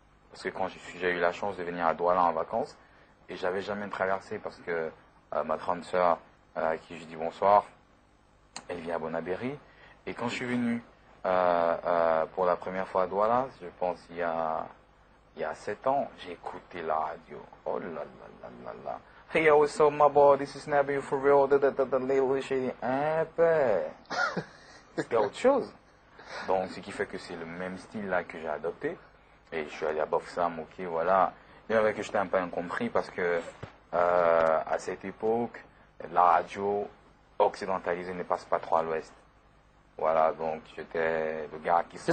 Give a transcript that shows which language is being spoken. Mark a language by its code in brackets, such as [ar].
[fr] Parce que quand j'ai eu la chance de venir à Douala en vacances, et j'avais jamais traversé parce que ma grande sœur, à qui je dis bonsoir, elle vit à Bonabéry. Et quand je suis venu pour la première fois à Douala, je pense il y a 7 ans, j'ai écouté la radio. Oh là là là là là. [en] Hey yo, what's up my boy, this is Nabil for real, [fr] un peu. C'était autre chose. Donc, ce qui fait que c'est le même style là que j'ai adopté. Et je suis allé à Bafoussam, ok, voilà. Il y avait que j'étais un peu incompris parce que à cette époque, la radio occidentalisée ne passe pas trop à l'ouest. Voilà, donc j'étais le gars qui sortait.